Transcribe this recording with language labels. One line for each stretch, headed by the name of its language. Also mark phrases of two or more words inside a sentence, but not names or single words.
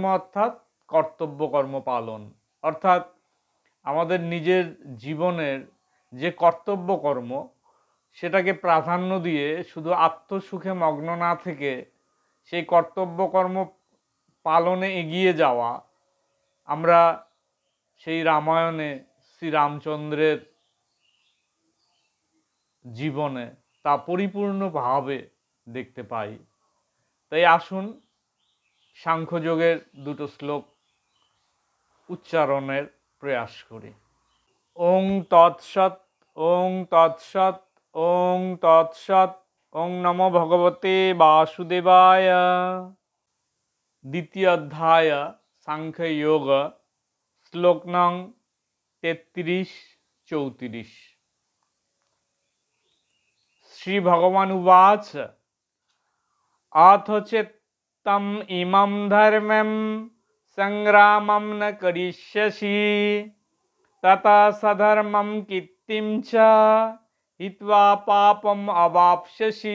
Bangla: অর্থাৎ কর্তব্য কর্ম পালন, অর্থাৎ আমাদের নিজের জীবনের যে কর্তব্য কর্ম সেটাকে প্রাধান্য দিয়ে শুধু আত্মসুখে মগ্ন না থেকে সেই কর্তব্য কর্ম পালনে এগিয়ে যাওয়া, আমরা সেই রামায়ণে শ্রীরামচন্দ্রের জীবনে তা পরিপূর্ণভাবে দেখতে পাই। তাই আসুন সাংখ্যযোগের দুটো শ্লোক উচ্চারণের প্রয়াস করি।
Sanskrit: ওং তৎসৎ, ওং তৎসৎ, ওং তৎসৎ, ওং নমো ভগবতে বাসুদেবায়।
Bangla: দ্বিতীয় অধ্যায় সাংখ্যযোগ, শ্লোক নং 33-34।
Sanskrit: শ্রী ভগবান উবাচ অথ চেত্তম ইমম ধর্মম সংগ্রামম ন করিষ্যসি ততঃ সধর্মম কীর্তিম চ হিত্বা পাপম অবাপ্স্যসি।